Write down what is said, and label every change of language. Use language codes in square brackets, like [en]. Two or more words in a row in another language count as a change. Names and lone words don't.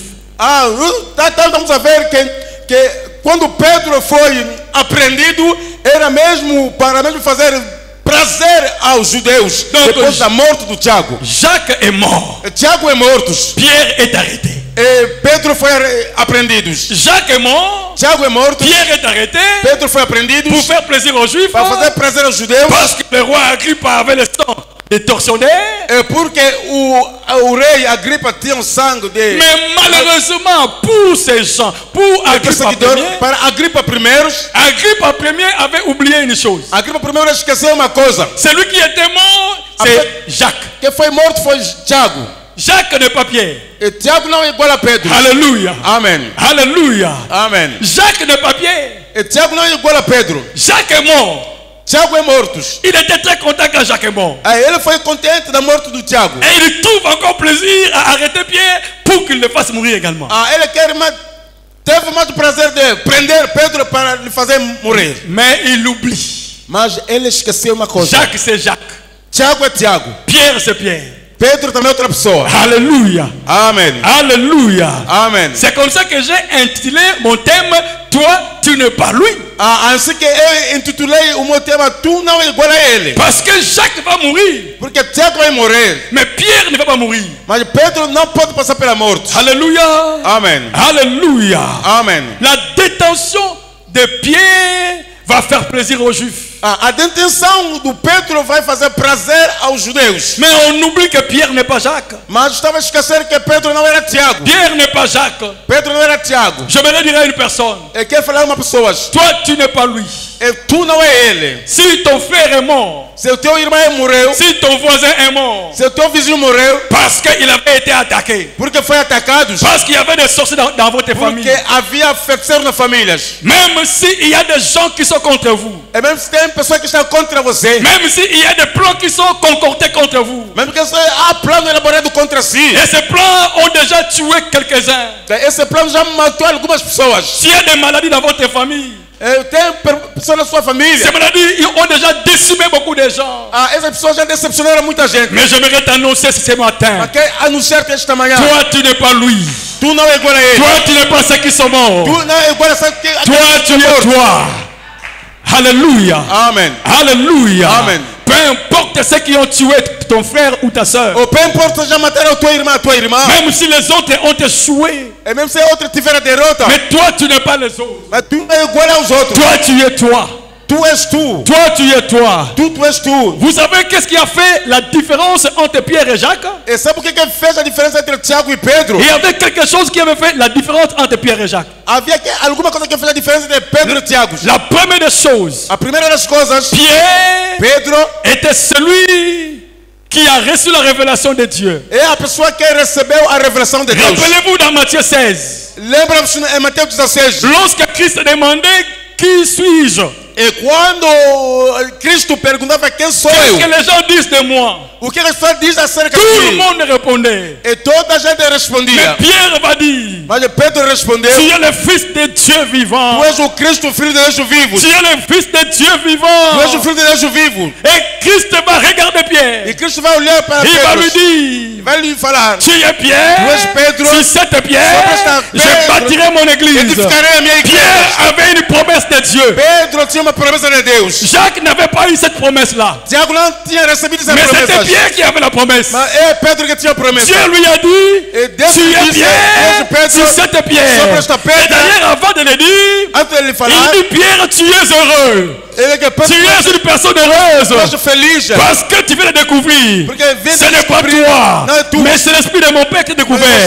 [pt] Estamos a ver que quando Pedro foi apreendido, era mesmo para mesmo fazer prazer aos judeus. Donc, depois da morte do Tiago. [fr] Jacques est mort. [pt] Tiago é morto. [fr] Pierre est arrêté. [pt] E Pedro foi apreendido. [fr] Jacques est mort. [pt] Tiago é morto. [fr] Pierre est arrêté. [pt] Pedro foi apreendido. [fr] Pour faire plaisir aux Juifs. [pt] Para fazer prazer aos judeus. [fr] Parce que le roi Agrippa avait le sang des tortionnaires. [pt] Porque o rei Agripa tinha um sangue de. [fr] Mais malheureusement pour ces gens, pour Agrippa I, [pt] para Agripa [fr] I avait oublié une chose. [pt] Agripa I esqueceu uma coisa. [fr] Celui qui était mort, c'est Jacques. [pt] Que foi morto foi Tiago. [fr] Jacques n'est pas Pierre. [pt] E Tiago não é igual a Pedro. [fr] Alléluia. [pt] Amen. [fr] Alléluia. [pt] Amen. [fr] Jacques n'est pas Pierre. [pt] E Tiago não é igual a Pedro. [fr] Jacques est mort. [pt] Tiago é morto. [fr] Il était très content quand Jacques est mort. [pt] Ele foi contente da morte do Tiago. [fr] Et il trouve encore plaisir à arrêter Pierre pour qu'il le fasse mourir également. [pt] Ele teve mais prazer de prender Pedro para lhe fazer morrer. [fr] Mais il oublie. [pt] Mas ele esqueceu uma coisa. [fr] Jacques c'est Jacques. [pt] Tiago é Tiago. [fr] Pierre c'est Pierre. [pt] Pedro também é outra pessoa. [fr] Alléluia. [pt] Amém. [fr] Alléluia. [pt] Amém. [fr] C'est comme ça que j'ai intitulé mon thème, toi, tu n'es pas lui. [pt] Assim que eu intitulei o meu tema, tu não é igual a ele. [fr] Parce que Jacques va mourir. [pt] Porque Tiago vai morrer. [fr] Mais Pierre ne va pas mourir. [pt] Mas Pedro não pode passar pela morte. [fr] Alléluia. [pt] Amém. [fr] Alléluia. [pt] Amém. [fr] La détention de Pierre va faire plaisir aux Juifs. [pt] A detenção do Pedro vai fazer prazer aos judeus. [fr] Mais on oublie que Pierre n'est pas Jacques. [pt] Mas estava a esquecer que Pedro não era Tiago. [fr] Pierre n'est pas Jacques. [pt] Pedro não era Tiago. [fr] Je me dire à une personne. [pt] Eu quero falar a uma pessoa. [fr] Toi, tu n'es pas lui. [pt] Tu não é ele. [fr] Si ton frère est mort. [pt] Se o teu irmão morreu. [fr] Si ton voisin est mort. [pt] Se o teu vizinho morreu. [fr] Parce qu'il avait été attaqué. [pt] Porque foi atacado. [fr] Parce qu'il y avait des sorciers dans votre famille. [pt] Porque havia feiticeiros nas famílias. [fr] Même s'il y a des gens qui sont contre vous. [pt] E mesmo se tem pessoas que estão contra você. [fr] Même s'il y a des plans qui sont concordés contre vous. [pt] Mesmo que há plano elaborado contra si. [fr] Et ces plans ont déjà tué quelques-uns. [pt] Esse plano já matou algumas pessoas. [fr] S'il y a des maladies dans votre famille. [pt] Tem pessoas na sua família. [fr] Ces maladies ont déjà décimé beaucoup de gens. [pt] Essas pessoas já decepcionaram muita gente. [fr] Mais j'aimerais t'annoncer ce matin. [pt] Mas quero anunciar-te esta manhã. [fr] Toi, tu n'es pas lui. [pt] Tu não é igual a ele. [fr] Toi, tu n'es pas ceux qui sont morts. [pt] Tu não é igual a [fr] ceux que toi, tu es toi. Alléluia. [pt] Amen. [fr] Alléluia. [pt] Amen. [fr] Peu importe ceux qui ont tué ton frère ou ta soeur. Peu importe [pt] já mataram tua irmã. [fr] Même si les autres ont échoué. [pt] E mesmo se outros tiveram derrota. [fr] Mais toi, tu n'es pas les autres. [pt] Mas tu não é igual aos outros. [fr] Toi, tu es toi. [pt] Tu és tu. [fr] Toi, tu es toi. [pt] Tu és tu. [fr] Vous savez qu'est-ce qui a fait la différence entre Pierre et Jacques? [pt] E sabe o que fez a diferença entre Tiago e Pedro? [fr] Il y avait quelque chose qui avait fait la différence entre Pierre et Jacques. [pt] Havia alguma coisa que fez a diferença entre Pedro e Tiago. [fr] La première des choses. [pt] A primeira das coisas. [fr] Pedro était celui qui a reçu la révélation de Dieu. [pt] É a pessoa que recebeu a revelação de Deus. [fr] Rappelez-vous dans Matthieu 16. [pt] Lembra-vos em Mateus 16. [fr] Lorsque Christ demandait qui suis-je? [pt] E quando Cristo perguntava quem sou eu? [fr] Qu'est-ce que les gens disent de moi? [pt] O que as pessoas dizem acerca de mim? [fr] Tout le monde répondait. [pt] E toda a gente respondia. [fr] Mais Pierre va dire. [pt] Mas Pedro respondeu. [fr] Tu es le fils de Dieu vivant. [pt] Tu és o Cristo, filho de Deus vivo. [fr] Tu es le fils de Dieu vivant. [pt] Tu és o filho de Deus vivo. [fr] Et Christ va regarder Pierre. [pt] E Cristo vai olhar para Pedro. [fr] Il va lui dire. [pt] Vai lhe falar. [fr] Tu es Pierre. [pt] Tu és Pedro. [fr] Sur cette pierre, je bâtirai mon église. [pt] Edificarei a minha igreja. [fr] Pierre avait une promesse de Dieu. [pt] Pedro tinha uma promessa de Deus. [fr] Jacques n'avait pas eu cette promesse-là. [pt] Tiago não tinha recebido essa mais promessa. [fr] Mais c'était Pierre qui avait la promesse. [pt] Mas é Pedro que tinha a promessa. [fr] Dieu lui a dit, tu es Pierre sur cette pierre. Et d'ailleurs, avant de le dire, il dit, Pierre, tu es heureux. Tu es une personne heureuse. Parce que tu viens de découvrir. Ce n'est pas toi, mais c'est l'esprit de mon Père qui a découvert.